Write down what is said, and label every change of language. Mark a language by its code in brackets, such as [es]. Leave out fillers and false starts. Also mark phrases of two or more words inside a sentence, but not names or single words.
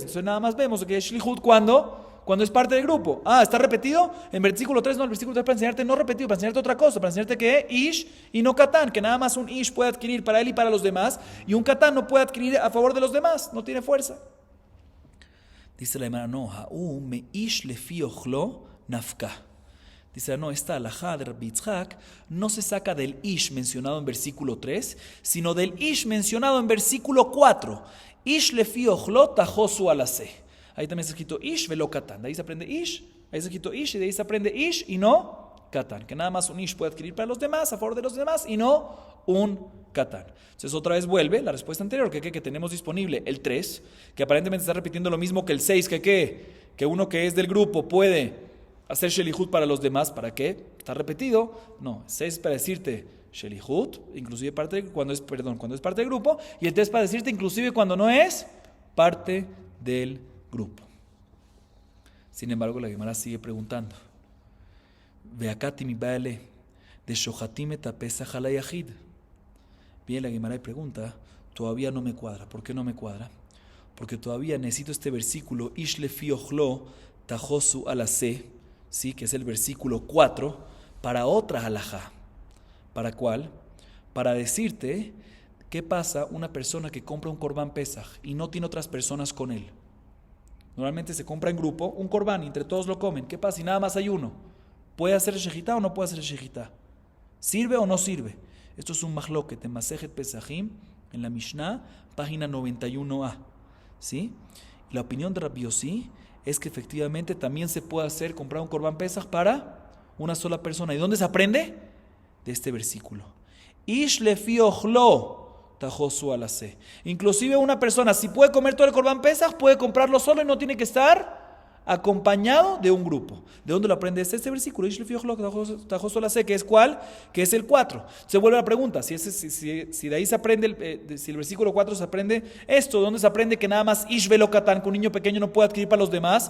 [es] Entonces nada más vemos que es Shlihut cuando es parte del grupo. ¿Está repetido? En versículo 3 no, el versículo 3 para enseñarte no repetido, para enseñarte otra cosa, para enseñarte que Ish y no Katán, que nada más un Ish puede adquirir para él y para los demás, y un Katán no puede adquirir a favor de los demás, no tiene fuerza. Dice la Gemara, no, [he] Ha'u me Ish lefi ochlo nafka. [es] Dice, no, esta alajá de Rabbi Yitzhak no se saca del Ish mencionado en versículo 3, sino del Ish mencionado en versículo 4. [he] Ish lefi ochlo tajosu alase. [es] Ahí también está escrito [he] Ish velo Katán. [es] De ahí se aprende Ish, ahí está escrito Ish, y de ahí se aprende Ish y no Katán. Que nada más un Ish puede adquirir para los demás, a favor de los demás, y no un Katán. Entonces otra vez vuelve la respuesta anterior, que tenemos disponible el 3, que aparentemente está repitiendo lo mismo que el 6, que uno que es del grupo puede hacer Shelihut para los demás. ¿Para qué? Está repetido. No, 6 para decirte Shelihut, inclusive cuando es parte del grupo, y el 3 para decirte inclusive cuando no es parte del grupo. Sin embargo, la Gemara sigue preguntando. [he] Veakati mi baile de shohatim etapesach ala yachid. [es] Bien, la Gemara pregunta, todavía no me cuadra. ¿Por qué no me cuadra? Porque todavía necesito este versículo [he] Ish lefi ochlo tajosu alase, [es] sí, que es el versículo 4, para otra halajá. ¿Para cuál? Para decirte qué pasa una persona que compra un [he] Corban Pesach [es] y no tiene otras personas con él. Normalmente se compra en grupo un Corban y entre todos lo comen. ¿Qué pasa si nada más hay uno? ¿Puede hacer shejitá o no puede hacer shejitá? ¿Sirve o no sirve? Esto es un mahloket en Masejet Pesachim, en la Mishnah, página 91a. ¿Sí? Y la opinión de Rabbi Yossi es que efectivamente también se puede comprar un [he] Corban Pesach [es] para una sola persona. ¿Y dónde se aprende? De este versículo. [he] Ish lefi ochlo tajosu alase. [es] Inclusive una persona, si puede comer todo el [he] Corban Pesach, [es] puede comprarlo solo y no tiene que estar acompañado de un grupo. ¿De dónde lo aprende este versículo? Que es ¿cuál? Que es el 4. Se vuelve la pregunta, si de ahí se aprende, si el versículo 4 se aprende esto, ¿de dónde se aprende que nada más [he] Ish velo Katán, [es] que un niño pequeño no puede adquirir para los demás?